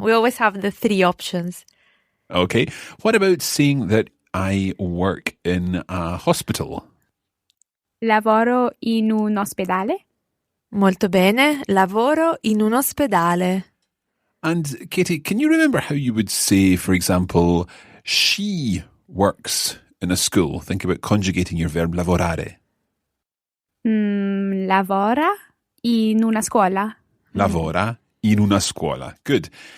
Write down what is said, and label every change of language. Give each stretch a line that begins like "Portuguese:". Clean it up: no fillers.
English: We always have the three options. Okay. What about saying that I work in a hospital?
Italian: Lavoro in un ospedale. Molto bene, lavoro in un ospedale.
English: And Katie, can you remember how you would say, for example, she works in a school? Think about conjugating your verb lavorare.
Italian: Lavora in una scuola. Lavora in una scuola.
English: Good.